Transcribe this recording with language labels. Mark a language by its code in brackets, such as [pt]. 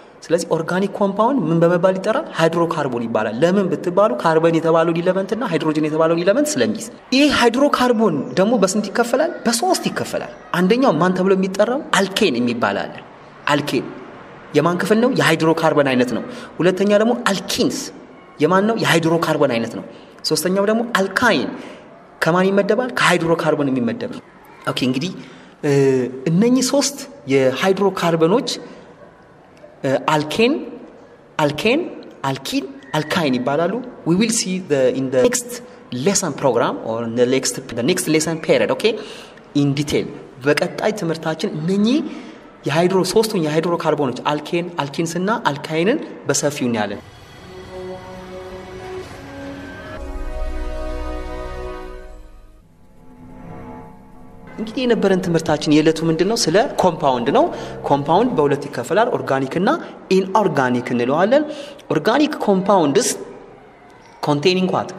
[am] ስለዚህ ኦርጋኒክ ኮምፓውንድ ምን በመባል ይጠራል? ሃይድሮካርቦን ይባላል። ለምን ብትባሉ ካርቦን የተባለው ኤሌመንት እና ሃይድሮጅን የተባለው ኤሌመንት ስለሚይዝ። ይሄ ሃይድሮካርቦን ደግሞ በስንት ይከፈላል? በሶስት ይከፈላል። አንደኛው ማን ተብሎ የሚጠራው? አልኬን የሚባላል። አልኬን የማን ክፍል ነው? የሃይድሮካርቦን አይነት ነው። ሁለተኛ ደግሞ አልኪንስ የማን ነው? የሃይድሮካርቦን አይነት ነው። ሶስተኛው ደግሞ አልካይን ከማን ይመደባል? ከሃይድሮካርቦን የሚመደብ ነው። ኦኬ እንግዲህ እነኚህ ሶስት የሃይድሮካርቦኖች alkene, alkene, alkyne ይባላሉ። [en] We will see in the next lesson program or the next lesson period, okay, in detail [am] በቀጣይ ትምህርታችን እነኚህ ሶስቱን የሃይድሮካርቦኖች አልኬን አልኪንስና አልካይንን በሰፊው እናያለን። እንግዲህ የነበረን ትምህርታችን የዕለቱ ምንድነው ስለ ኮምፓውንድ ነው። ኮምፓውንድ በሁለት ይከፈላል፣ ኦርጋኒክ እና ኢንኦርጋኒክ እንለዋለን። ኦርጋኒክ ኮምፓውንድስ [en] containing what?